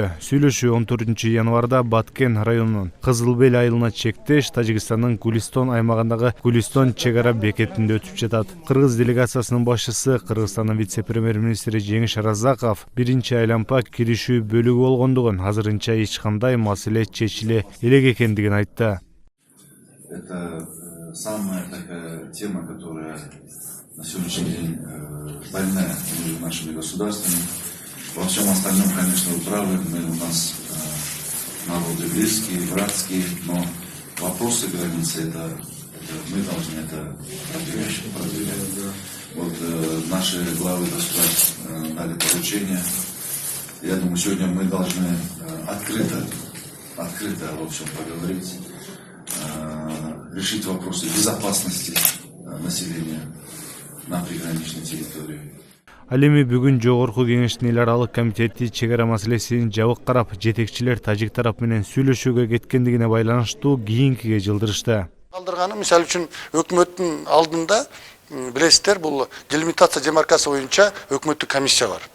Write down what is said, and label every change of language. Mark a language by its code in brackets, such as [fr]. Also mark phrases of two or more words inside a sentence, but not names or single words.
[ky] Сүйлөшүү 14 январда Баткен районунун Кызыл Бел айылына чектеш Тажикстандын Гулистон аймагындагы Гулистон чегара бекетинде өтүп жатат. Кыргыз делегациясынын башчысы Кыргызстандын вице-премьер-министри Жеңиш Разаков биринчи айланпа киришүү бөлүгү болгондугун, азырынча эч кандай маселе чечиле элек экендигин айтты. [ru] Это самая такая тема, которая на сегодняшний день больная между нашими государствами. Во всем остальном, конечно, вы правы, у нас народы близкие, братские, но вопросы границы мы должны продвигать. Вот наши главы государств дали поручение. Я думаю, сегодня мы должны открыто в общем поговорить, решить вопросы безопасности населения на приграничной территории. [ky] Ал эми бүгүн жогорку кеңештин эл аралык комитети чегара маселесин жабык карап, жетекчилер тажик тарап менен сүйлөшүүгө кеткендигине байланыштуу кийинкиге жылдырышты. Калдырганы мисалы үчүн өкмөттүн алдында билесиздер, бул делимитация демаркация боюнча өкмөттүк комиссия бар.